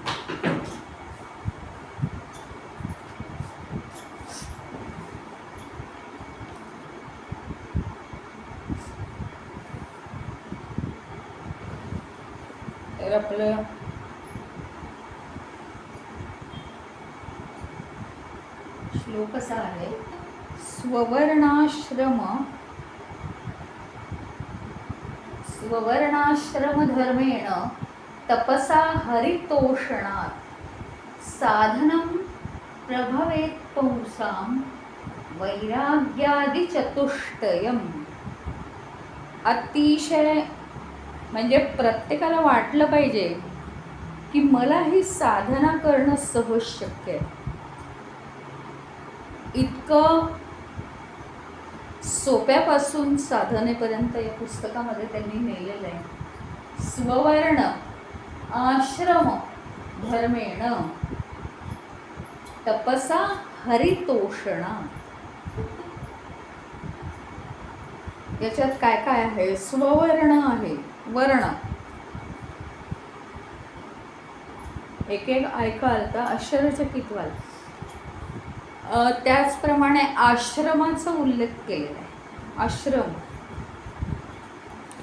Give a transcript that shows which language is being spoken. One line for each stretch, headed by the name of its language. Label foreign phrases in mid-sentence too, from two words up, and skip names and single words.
Marathi: आपलं श्लोक असा आहे,
Sanskrit: स्ववर्णाश्रम धर्मेण तपसा हरितोषणात् साधनं प्रभवेत् पुंसां वैराग्यादि चतुष्टयम्।
Marathi: अतिशय म्हणजे प्रत्येकाला वाटलं पाहिजे की मला ही साधना करणं सहज शक्य आहे। इतकं सोप्यापासून साधनेपर्यंत या पुस्तकामध्ये त्यांनी नेलेलं आहे।
Sanskrit: स्ववर्ण आश्रम धर्मेण तपसा हरितोषणा।
Marathi: याच्यात काय काय आहे? स्ववर्ण आहे, वर्ण एक एक ऐकाल तर आश्चर्यचकित व्हाल। त्याचप्रमाणे आश्रमाचा उल्लेख केलेला आहे।